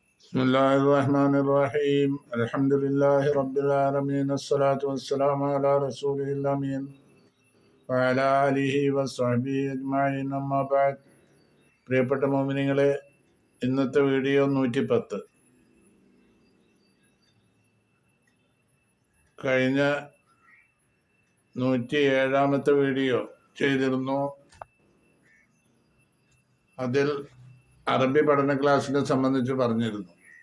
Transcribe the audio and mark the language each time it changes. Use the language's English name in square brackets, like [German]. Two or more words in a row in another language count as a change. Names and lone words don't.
[Arabic] بسم الله الرحمن الرحيم الحمد لله رب العالمين الصلاة والسلام على رسوله الأمين وعلى آله وصحبه أجمعين أما بعد. [Malayalam] പ്രിയപ്പെട്ട മോമിനിങ്ങളെ, ഇന്നത്തെ വീഡിയോ 110. കഴിഞ്ഞ 107ാമത്തെ വീഡിയോ ചെയ്തിരുന്നു. അതിൽ അറബി പഠന ക്ലാസ്സിനെ സംബന്ധിച്ച് പറഞ്ഞിരുന്നു.